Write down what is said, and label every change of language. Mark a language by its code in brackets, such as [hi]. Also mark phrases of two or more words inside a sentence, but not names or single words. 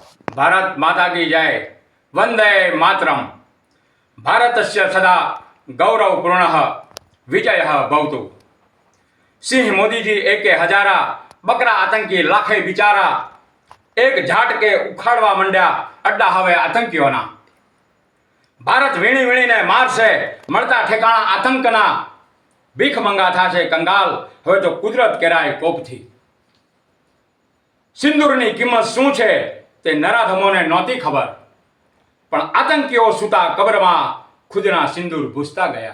[hi] भारत माता की जय। वंदे मातरम। [sa] भारतस्य सदा गौरवपूर्णः विजयः भवतु। [gu] સિંહ મોદી જી એકે હજારા, બકરા આતંકી લાખે બિચારા, એક ઝાટકે ઉખાડવા માંડ્યા અડ્ડા હવે આતંકીઓના। ભારત વીણી વીણીને મારશે, મળતા ઠેકાણા આતંકના, ભીખ મંગા થાશે કંગાલ, હવે તો કુદરત કેરાય કોપથી। સિંદૂરની કિંમત શું છે તે નરાધમોને નહોતી ખબર, પણ આતંકીઓ સૂતા કબરમાં ખુદના સિંદૂર ભૂસતા ગયા।